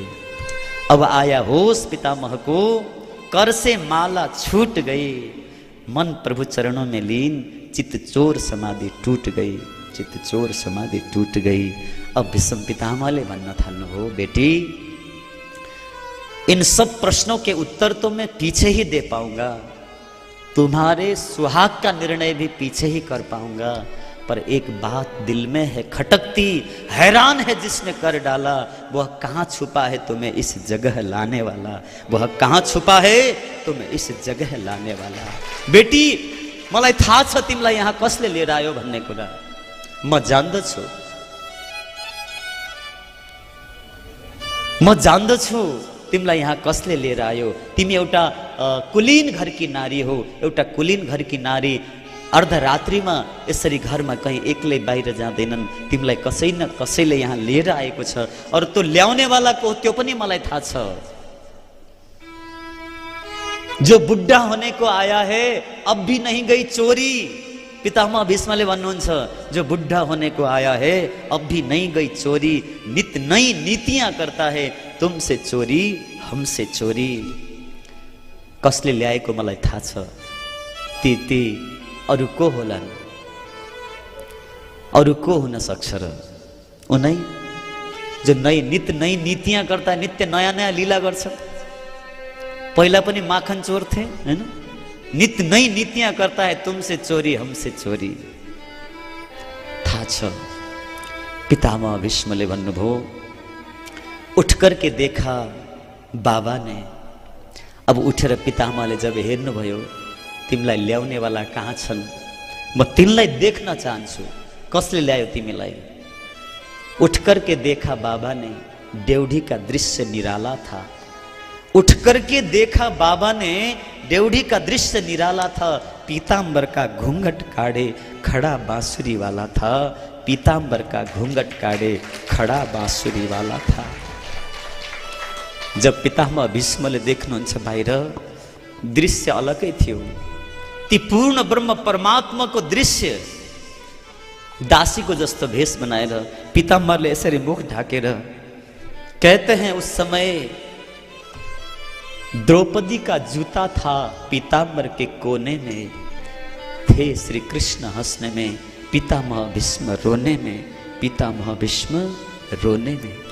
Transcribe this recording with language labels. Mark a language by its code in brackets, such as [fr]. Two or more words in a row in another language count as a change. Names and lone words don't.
[hi] अब आया होश पितामह को, कर से माला छूट गई, मन प्रभु चरणों में लीन, चित्तचोर समाधि टूट गई, चित्तचोर समाधि टूट गई। [ne] अब विषम पितामहले भन्न थाल्नु हो, [hi] बेटी इन सब प्रश्नों के उत्तर तो मैं पीछे ही दे पाऊंगा, तुम्हारे सुहाग का निर्णय भी पीछे ही कर पाऊंगा, पर एक बात दिल में है खटकती, हैरान है जिसने कर डाला, वह कहाँ छुपा है तुम्हें इस जगह लाने वाला, वह कहाँ छुपा है तुम्हें इस जगह लाने वाला। बेटी, [ne] मलाई थाहा छ तिमीलाई यहाँ कसले लिएर आयो भन्ने कुरा म जान्दछु, म जान्दछु तिमीलाई यहाँ कसले लिएर आयो। तिमी एउटा कुलीन घरकी नारी हो, एउटा कुलीन घरकी नारी अर्धरात्रिमा यसरी घरमा कहीँ एक्लै बाहिर जाँदैनन्, तिमीलाई कसै न कसैले यहाँ लिएर आएको छ, और त्यो ल्याउनेवाला को त्यो पनि मलाई थाहा छ। [hi] जो बुढ़ा होने को आया है अब भी नहीं गई चोरी, [ne] पितामह भीष्मले भन्नुहुन्छ, [hi] जो बुढ़ा होने को आया है अब भी नहीं गई चोरी, नित नई नीतियां करता है, तुमसे चोरी हमसे चोरी। [ne] कसले ल्याएको मलाई थाहा छ, ती अरू को होलान्, अरू को हुन सक्छ र? उनै [hi] जो नित नई नीतियां करता है, [ne] नित्य नयाँ नयाँ लीला गर्छ। पहिला पनि [hi] माखन चोर थे हैन, नित नई नीतियां करता है, तुमसे चोरी हमसे चोरी। [ne] थाहा छ। पितामह भीष्मले भन्नुभयो, [hi] उठ करके देखा बाबा ने। [ne] अब उठेर पितामहले जब हेर्नुभयो, तिमीलाई ल्याउने वाला कहाँ छन्, म तिमीलाई देख्न चाहन्छु, कसले ल्यायो तिमीलाई? [hi] उठ करके देखा बाबा ने, ड्योढ़ी का दृश्य निराला था। उठ करके देखा बाबा ने, ड्योढ़ी का दृश्य निराला था, पीतांबर का घूंघट काढ़े खड़ा बांसुरी वाला था, पीतांबर का घूंघट काढ़े खड़ा बांसुरी वाला था। [ne] जब पितामह भीष्मले देख्नुहुन्छ बाहिर, दृश्य अलगै थियो। ती पूर्ण ब्रह्म परमात्माको दृश्य दासीको जस्तो भेष बनाएर पीताम्बरले यसरी मुख ढाकेर, [hi] कहते हैं उस समय द्रौपदी का जूता था पीताम्बर के कोने में, थे श्री कृष्ण हंसने में, पितामह भीष्म रोने में, पितामह भीष्म रोने में।